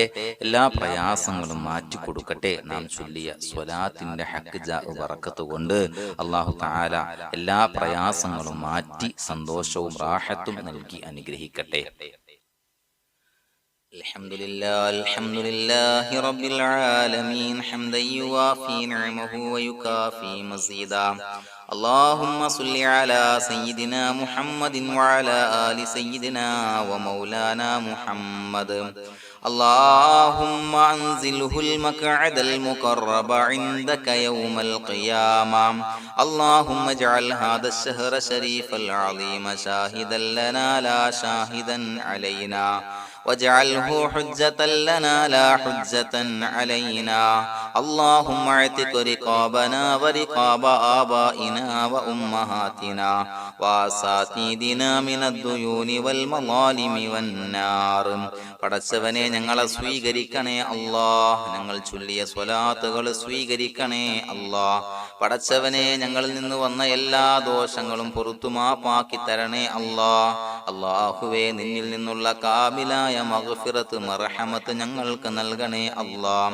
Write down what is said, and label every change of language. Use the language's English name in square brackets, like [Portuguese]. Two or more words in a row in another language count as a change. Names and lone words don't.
[Malayalam] എല്ലാ പ്രയാസങ്ങളും മാറ്റിക്കൊടുക്കട്ടെ. നാം ചൊല്ലിയ സ്വലാത്തിന്റെ ഹഖ് ബറക്കത്ത് കൊണ്ട് [Arabic] الله تعالى [Malayalam] എല്ലാ പ്രയാസങ്ങളും മാറ്റി സന്തോഷവും റാഹത്തും നൽകി അനുഗ്രഹിക്കട്ടെ. [Arabic] الحمد لله رب العالمين حمدا يوافي نعمه ويكافئ مزيده. اللهم صل على سيدنا محمد وعلى آل سيدنا ومولانا محمد. اللهم أنزله المقعد المقرب عندك يوم القيامة. اللهم اجعل هذا الشهر الشريف العظيم شاهدا لنا لا شاهدا علينا، واجعله حجة لنا لا حجة علينا. اللهم اعتق رقابنا ورقاب آبائنا وأمهاتنا وأساتذتنا من الديون والمظالم والنار. [Malayalam] പടച്ചവനെ ഞങ്ങളെ സ്വീകരിക്കണേ അല്ലാഹ്. ഞങ്ങൾ ചൊല്ലിയ സ്വലാത്തുകൾ സ്വീകരിക്കണേ അല്ലാഹ്. പടച്ചവനെ ഞങ്ങളിൽ നിന്ന് വന്ന എല്ലാ ദോഷങ്ങളും പുറത്തു മാപ്പാക്കി തരണേ അല്ലാഹ്. അല്ലാഹുവേ, നിന്നിൽ നിന്നുള്ള കാമിലായ മഗ്ഫിറത്ത് മർഹമത്ത് ഞങ്ങൾക്ക് നൽകണേ അല്ലാഹ്.